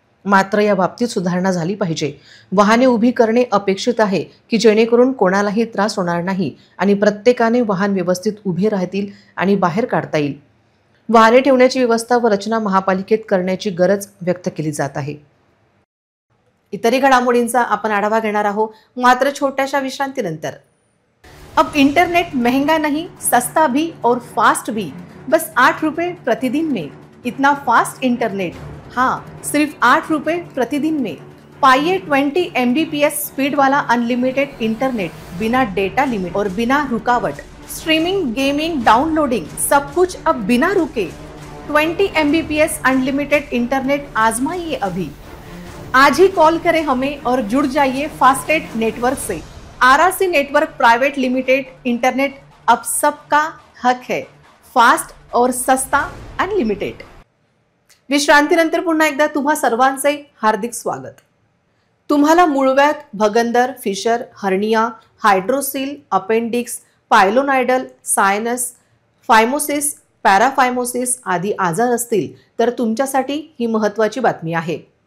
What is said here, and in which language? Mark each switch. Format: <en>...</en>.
<mr>मात्र या बाबतीत सुधारणा झाली पाहिजे। वाहने उभी करणे अपेक्षित आहे की जेणेकरून कोणालाही त्रास होणार नाही आणि प्रत्येकाने वाहन व्यवस्थित उभे राहतील आणि बाहेर काढता येईल। वाहने ठेवण्याची व्यवस्था व रचना महापालिकेत करण्याची गरज व्यक्त केली जात आहे। इतरही घडामोडींचा आपण आढावा घेणार आहोत, मात्र छोट्याशा विश्रांतीनंतर।</mr> <hi>अब इंटरनेट महंगा नहीं, सस्ता भी और फास्ट भी, बस 8 रुपए प्रतिदिन में। इतना फास्ट इंटरनेट, हाँ, सिर्फ 8 रुपए प्रतिदिन में। पाइए 20 MBPS स्पीड वाला अनलिमिटेड इंटरनेट, बिना डेटा लिमिट और बिना रुकावट। स्ट्रीमिंग, गेमिंग, डाउनलोडिंग, सब कुछ अब बिना रुके। 20 MBPS अनलिमिटेड इंटरनेट आजमाइए अभी। आज ही कॉल करें हमें और जुड़ जाइए फास्टेट नेटवर्क से। RRC network private limited internet अब सबका हक है, फास्ट और सस्ता अनलिमिटेड।</hi> <mr>विश्रांतीनंतर पुन्हा एकदा तुम्हा सर्वांचे हार्दिक स्वागत। तुम्हाला मूळव्याध, भगंदर, fissure, hernia, hydrocele, appendix, पायलोनायडल, sinus, फायमोसिस, पॅराफायमोसिस आदी आजार असतील तर तुमच्यासाठी ही महत्त्वाची बातमी आहे।</mr>